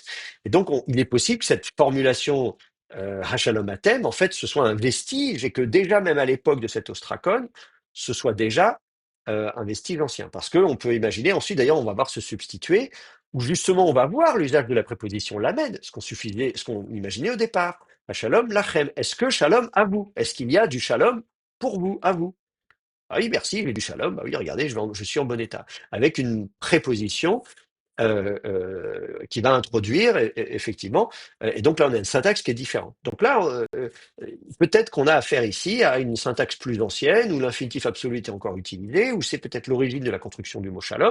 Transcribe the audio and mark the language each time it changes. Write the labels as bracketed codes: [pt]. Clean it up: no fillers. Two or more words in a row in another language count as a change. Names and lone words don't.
[fr] Et donc, il est possible que cette formulation [he] השלום אתם, [fr] en fait, ce soit un vestige, et que déjà, même à l'époque de cet ostracon, ce soit déjà un vestige ancien. Parce qu'on peut imaginer, ensuite, d'ailleurs, on va voir se substituer, où justement, on va voir l'usage de la préposition lamed, ce qu'on imaginait au départ. [he] שלום לכם. [fr] Est-ce que shalom à vous? Est-ce qu'il y a du shalom pour vous, à vous? Ah oui, merci, j'ai du shalom. Bah oui, regardez, je suis en bon état. Avec une préposition qui va introduire effectivement, et donc là on a une syntaxe qui est différente. Donc là, peut-être qu'on a affaire ici à une syntaxe plus ancienne, où l'infinitif absolu est encore utilisé, ou c'est peut-être l'origine de la construction du mot shalom.